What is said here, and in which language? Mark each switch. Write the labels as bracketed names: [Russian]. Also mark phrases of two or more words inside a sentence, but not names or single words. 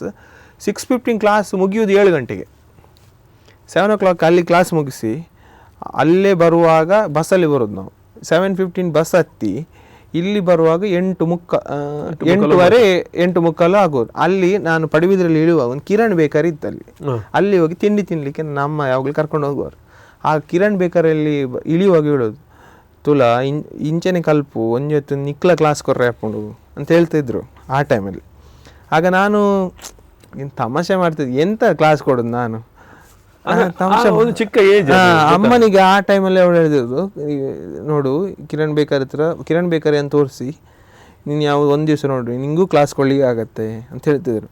[Kannada] 6:15 ಕ್ಲಾಸ್ ಮುಗಿಯೋದು 7 ಗಂಟೆಗೆ. 7 o'clock ಅಲ್ಲಿ ಕ್ಲಾಸ್ ಮುಗಿಸಿ ಅಲ್ಲೇ ಬರುವಾಗ ಬಸ್ಸಲ್ಲಿ ಬರೋದು ನಾವು. 7:15 ಬಸ್ ಹತ್ತಿ ಇಲ್ಲಿ ಬರುವಾಗ 8:30 8:15 ಆಗೋದು. ಅಲ್ಲಿ ನಾನು ಪಡುಬಿದ್ರಲ್ಲಿ ಇಳುವಾಗ ಒಂದು ಕಿರಣ್ ಬೇಕರಿ ಇತ್ತಲ್ಲಿ, ಅಲ್ಲಿ ಹೋಗಿ ತಿಂಡಿ ತಿನ್ಲಿಕ್ಕೆ ನಮ್ಮ ಯಾವಾಗಲೂ ಕರ್ಕೊಂಡು ಹೋಗುವರು. ಆ ಕಿರಣ್ ಬೇಕರಿಯಲ್ಲಿ ಇಳಿಯುವಾಗ ಹೇಳೋದು, [Tulu] ತುಲಾ ಇಂಚನೆ ಕಲ್ಪು ಒಂಜೊತ್ತು ನಿಕ್ಲ ಕ್ಲಾಸ್ ಕೊರ್ರೆ [Kannada] ಹಾಕೊಂಡು ಅಂತ ಹೇಳ್ತಿದ್ರು ಆ ಟೈಮಲ್ಲಿ. ಆಗ ನಾನು ತಮಾಷೆ ಮಾಡ್ತಿದ್ದೆ, ಎಂತ ಕ್ಲಾಸ್ ಕೊಡೋದು ನಾನು, ಚಿಕ್ಕ ಏಜ್. ಅಮ್ಮನಿಗೆ ಆ ಟೈಮಲ್ಲಿ ಅವಳು ಹೇಳಿದ್ರು, ನೋಡು ಕಿರಣ್ ಬೇಕರಿ ಅಂತ ತೋರಿಸಿ ನೀನು ಯಾವ ಒಂದು ದಿವಸ ನೋಡ್ರಿ ನಿಂಗೂ ಕ್ಲಾಸ್ ಕೊಳ್ಳಿಗೆ ಆಗತ್ತೆ ಅಂತ ಹೇಳ್ತಿದ್ರು.